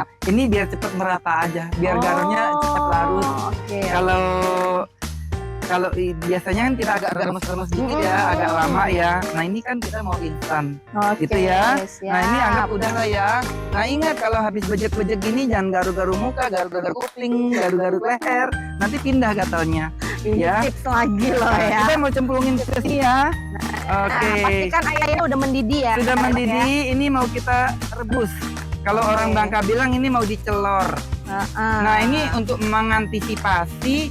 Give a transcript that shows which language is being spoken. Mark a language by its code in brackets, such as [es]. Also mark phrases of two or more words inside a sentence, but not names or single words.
[id] Ini biar cepet merata aja, biar garamnya cepat larut. Oke. Kalau biasanya kan kita agak remes-remes dikit ya, agak lama ya. Nah, ini kan kita mau instan. Oke, Gitu ya. siap. Nah, ini anggap udah lah ya. Nah, ingat kalau habis bejek-bejek gini jangan garu-garu muka, garu-garu kuping, garu-garu leher. Nanti pindah gatalnya. Ini ya. tips lagi loh Nah, ya. kita mau cemplungin ke sini ya. Oke. Nah, pastikan airnya udah mendidih ya. Sudah chef, ya. mendidih, ini mau kita rebus. Kalau Oke. orang Bangka bilang ini mau dicelor. Heeh. Nah, ini untuk mengantisipasi